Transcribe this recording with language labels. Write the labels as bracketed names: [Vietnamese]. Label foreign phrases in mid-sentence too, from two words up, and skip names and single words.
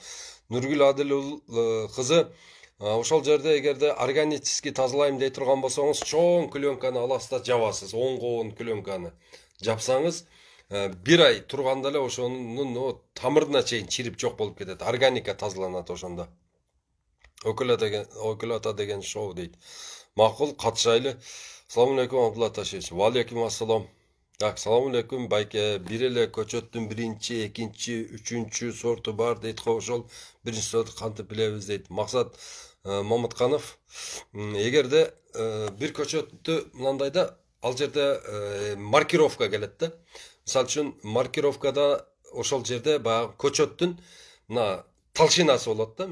[Kyrgyz] Нургүл Адил кызы, ошол жерде эгерде органически тазалайм дей турган болсоңуз, чоң клёнканы аласыз да жабасыз, 10 клёнканы жапсаңыз, 1 ай турганда эле ошонун тамырына чейин чирип жок болуп кетет. Органика тазаланат ошондо. Окул ата деген шоу дейт. Макул, катышайлы. [Arabic] سلام عليكم [Kyrgyz] Абдулла Ташевич. [Arabic] وعليكم السلام. Так, سلام عليكم байке. [Kyrgyz] Бир эле көчөттүн 1-чи, 2-чи, 3-чү сорту бар дейт го, ошол 1-чи сорту кантип билебиз дейт. Максат Мамытканов. Эгерде бир көчөттү мындайда ал жерде маркировка келет да. Мисалы үчүн маркировкада ошол жерде баягы көчөттүн мына толщинасы болот да.